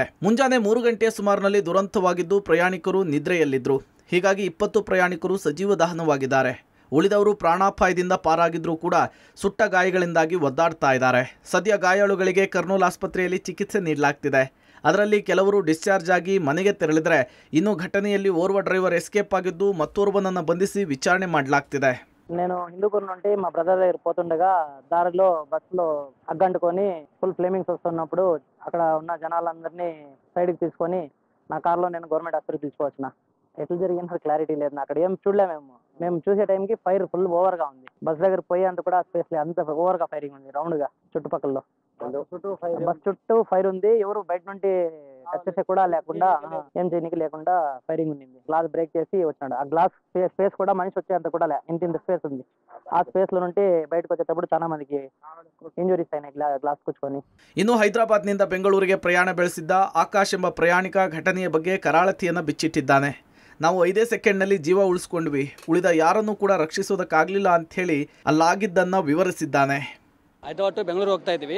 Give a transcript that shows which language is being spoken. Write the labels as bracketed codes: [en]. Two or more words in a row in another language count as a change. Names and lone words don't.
[kn] ಮುಂಜಾನೆ 3 ಗಂಟೆಯ ಸುಮಾರಿನಲ್ಲಿ ದುರಂತವಾಗಿದ್ದು, ಪ್ರಯಾಣಿಕರು ನಿದ್ರೆಯಲ್ಲಿದ್ದರು. ಹೀಗಾಗಿ 20 ಪ್ರಯಾಣಿಕರು ಸಜೀವ ದಹನವಾಗಿದ್ದಾರೆ. ಉಳಿದವರು ಪ್ರಾಣಾಪಾಯದಿಂದ ಪಾರಾಗಿದ್ರೂ ಕೂಡ ಸುಟ್ಟ ಗಾಯಗಳಿಂದಾಗಿ ಒದ್ದಾಡ್ತಾ ಇದ್ದಾರೆ. ಸದ್ಯ ಗಾಯಾಳುಗಳಿಗೆ ಕರ್ನೂಲ್ ಆಸ್ಪತ್ರೆಯಲ್ಲಿ ಚಿಕಿತ್ಸೆ ನೀಡಲಾಗ್ತಿದೆ. ಅದರಲ್ಲಿ ಕೆಲವರು ಡಿಸ್ಚಾರ್ಜ್ ಆಗಿ ಮನೆಗೆ ತೆರಳಿದರೆ, ಇನ್ನು ಘಟನೆಯಲ್ಲಿ ಓರ್ವ [en] driver escape [kn] ಆಗಿದ್ದು మత్తోర్వనನ್ನು ಬಂಧಿಸಿ విచారణ ಮಾಡಲಾಗ್ತಿದೆ. [te] నేను హిందూపూర్ నుండి మా బ్రదర్ దగ్గర పోతుండగా దారిలో బస్సులో అగ్గంటుకొని [en] full flamings [te] వస్తున్నప్పుడు అక్కడ ఉన్న జనాలందరినీ సైడ్కి తీసుకొని నా కార్లో నేను [en] government hospital [te] తీసుకువచ్చిన. ఎట్లా జరిగిందో క్లారిటీ లేదు. అక్కడ ఏం చూడలే. మేము చూసే టైంకి [en] fire full [te] ఓవర్గా ఉంది. బస్ దగ్గర పోయేంత కూడా స్పేస్ లేదు. అంత ఓవర్గా ఫైరింగ్ ఉంది రౌండ్గా చుట్టుపక్కల. బస్ చుట్టూ ఫైర్ ఉంది. ఎవరు బయట నుండి టచ్ చేసే కూడా లేకుండా, ఏం చేయనికి లేకుండా ఫైరింగ్ ఉంది. [en] glass break [te] చేసి వచ్చినాడు. ఆ [en] glass space [te] కూడా మనిషి వచ్చేంత కూడా లే, ఇంత స్పేస్ ఉంది. ఆ స్పేస్ లో నుండి బయటకు వచ్చేటప్పుడు చాలా మందికి [kn] ಇಂಜುರೀಸ್ ಆಯ್ತು ಗ್ಲಾಸ್ ಕುಚ್ಕೊಂಡು. ಇನ್ನು ಹೈದರಾಬಾದ್ನಿಂದ ಬೆಂಗಳೂರಿಗೆ ಪ್ರಯಾಣ ಬೆಳೆಸಿದ್ದ ಆಕಾಶ್ ಎಂಬ ಪ್ರಯಾಣಿಕ ಘಟನೆಯ ಬಗ್ಗೆ ಕರಾಳತೆಯನ್ನು ಬಿಚ್ಚಿಟ್ಟಿದ್ದಾನೆ. ನಾವು 5 ಸೆಕೆಂಡ್ನಲ್ಲಿ ಜೀವ ಉಳಿಸ್ಕೊಂಡ್ವಿ, ಉಳಿದ ಯಾರನ್ನೂ ಕೂಡ ರಕ್ಷಿಸೋದಕ್ಕಾಗಲಿಲ್ಲ ಅಂಥೇಳಿ ಅಲ್ಲಾಗಿದ್ದನ್ನು ವಿವರಿಸಿದ್ದಾನೆ. ಹೈದರಾಬಾದ್ ಟು ಬೆಂಗಳೂರು ಹೋಗ್ತಾ ಇದ್ವಿ.